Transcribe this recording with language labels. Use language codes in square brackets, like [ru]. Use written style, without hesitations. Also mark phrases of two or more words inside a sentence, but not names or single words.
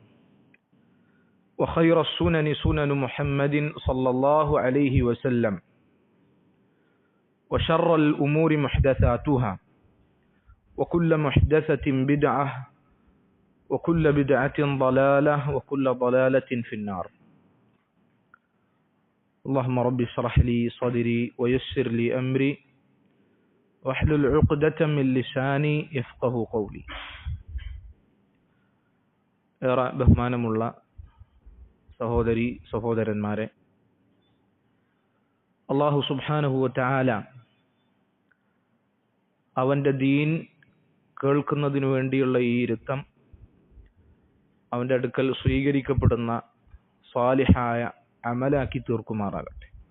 [ar] وخير السنن سنن محمد صلى الله عليه وسلم، وشر الأمور محدثاتها، وكل محدثة بدعة، وكل بدعة ضلالة، وكل ضلالة في النار. اللهم رب اشرح لي صدري ويسر لي أمري واحلل عقدة من لساني يفقه قولي. [ml] ഏറെ ബഹുമാനമുള്ള സഹോദരി സഹോദരന്മാരെ, [ar] الله سبحانه وتعالى [ml] അവന്റെ ദീൻ കേൾക്കുന്നതിനു വേണ്ടിയുള്ള ഈ ഇരുത്തം അവന്റെ അടുക്കൽ സ്വീകരിക്കപ്പെടുന്ന സ്വാലിഹായ അമലാക്കി തീർക്കുമാറാകട്ടെ.